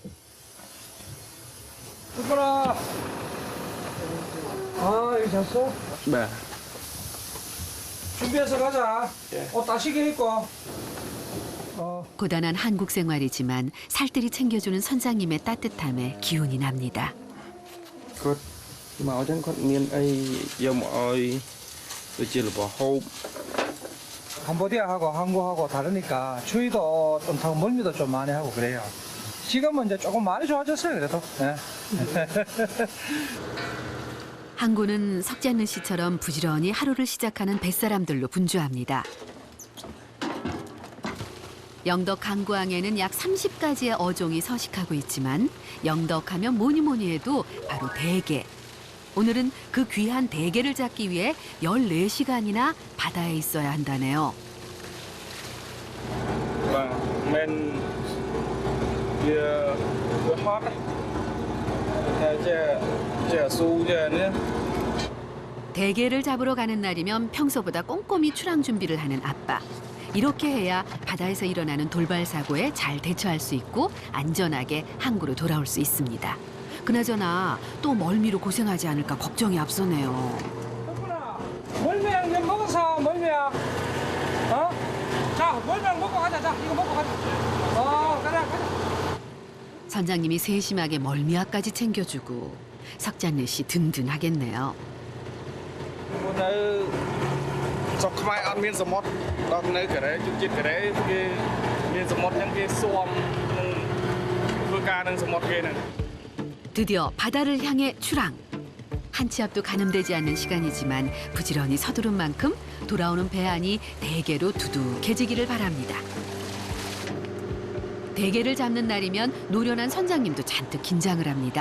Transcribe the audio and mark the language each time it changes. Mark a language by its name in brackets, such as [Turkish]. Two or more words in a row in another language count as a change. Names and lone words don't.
[Korean] 누구라 아 여기 잤어? 네. 준비해서 가자. 예. 옷 따시게 입고. 고단한 한국 생활이지만 살뜰히 챙겨주는 선장님의 따뜻함에 기운이 납니다. [Khmer] គាត់មកអញ្ចឹងគាត់មានអីយកមកឲ្យដូចជារបស់ហូប [Korean] 캄보디아하고 한국하고 다르니까 추위도 좀 타고 멀미도 좀 많이 하고 그래요. 지금은 이제 조금 많이 좋아졌어요, 그래도. 예. 항구는 석지않는 씨처럼 부지런히 하루를 시작하는 뱃사람들로 분주합니다. 영덕 항구항에는 약 30가지의 어종이 서식하고 있지만 영덕하면 뭐니 해도 바로 대게. 오늘은 그 귀한 대게를 잡기 위해 14시간이나 바다에 있어야 한다네요. [Khmer] បាទមិនវាហត់តែចេះស៊ូចេះនេះ [Korean] 대게를 잡으러 가는 날이면 평소보다 꼼꼼히 출항 준비를 하는 아빠. 이렇게 해야 바다에서 일어나는 돌발 사고에 잘 대처할 수 있고 안전하게 항구로 돌아올 수 있습니다. 그나저나 또 멀미로 고생하지 않을까 걱정이 앞서네요. 덕분아, 멀미약 좀 먹었어, 멀미약. 어? 자, 멀미약 먹고 가자. 자, 이거 먹고 가자. 그래, 가자. 선장님이 세심하게 멀미약까지 챙겨주고 석잔느 씨 든든하겠네요. [Khmer] នៅស្រុកខ្មែរអត់មានសមុទ្រដល់នៅកូរ៉េជិតកូរ៉េគេមានសមុទ្រអញ្ចឹងគេស៊ាំនឹងធ្វើការនឹងសមុទ្រគេហ្នឹង [Korean] 드디어 바다를 향해 출항. 한 치 앞도 가늠되지 않는 시간이지만 부지런히 서두른 만큼 돌아오는 배 안이 대게로 두둑해지기를 바랍니다. 대게를 잡는 날이면 노련한 선장님도 잔뜩 긴장을 합니다.